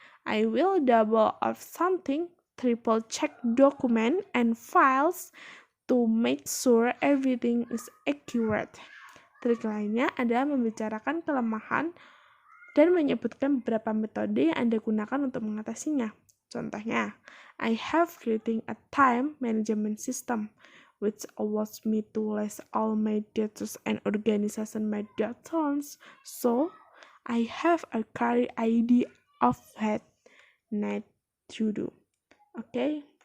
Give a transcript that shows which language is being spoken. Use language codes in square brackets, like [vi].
[en] I will double or something, triple check document and files to make sure everything is accurate. [id] Trik lainnya adalah membicarakan kelemahan dan menyebutkan beberapa metode yang Anda gunakan untuk mengatasinya. [en] Contohnya, I have creating a time management system which allows me to list all my data and organization my data, so I have a clear idea of what need to do. Okay.